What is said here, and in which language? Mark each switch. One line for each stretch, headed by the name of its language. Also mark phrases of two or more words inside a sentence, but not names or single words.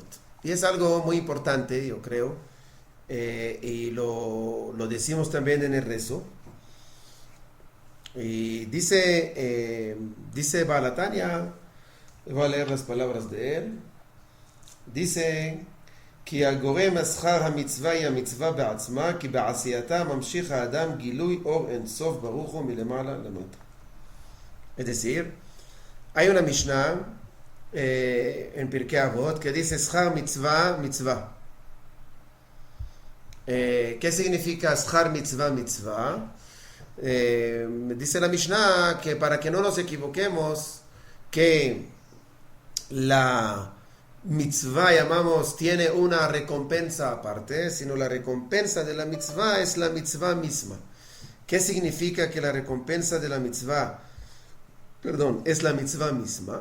Spanish: Y es algo muy importante, yo creo, y lo decimos también en el rezo. Y dice Baal Hatanya, voy a leer las palabras de él, dice
Hebrew: כי הגורם השכר המצווה היא המצווה בעצמה, כי בעשייתה ממשיך האדם גילוי אור אינסוף ברוך הוא מלמעלה למטה.
Spanish: Es decir, hay una Mishnah en Pirkei Avot que dice
Hebrew: schar mitzvah, mitzvah.
Spanish: ¿Qué significa
Hebrew: schar mitzvah, mitzvah?
Spanish: Dice la Mishnah que para que no nos equivoquemos, que la mitzvah, llamamos, tiene una recompensa aparte, sino la recompensa de la mitzvah es la mitzvah misma. ¿Qué significa que la recompensa de la mitzvah, es la mitzvah misma?